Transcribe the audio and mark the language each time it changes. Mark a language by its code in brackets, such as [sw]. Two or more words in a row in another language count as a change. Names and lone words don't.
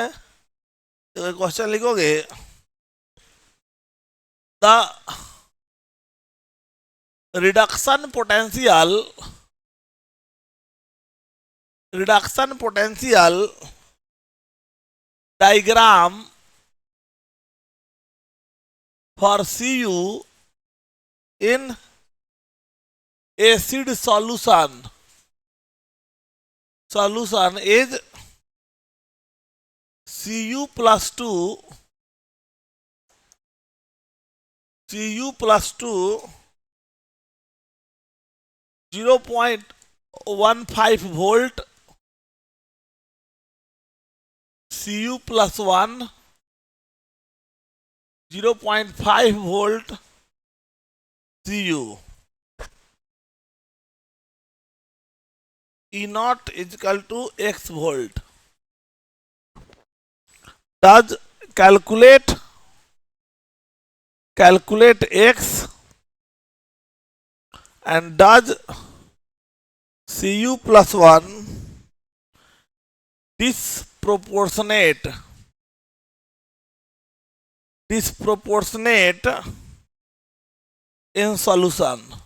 [en] तो question लिखोगे, the reduction potential diagram for Cu in acid solution is Cu plus 2 0.15 volt, Cu plus 1 0.5 volt Cu. E naught is equal to x volt. Does calculate x and does Cu plus 1 disproportionate in solution?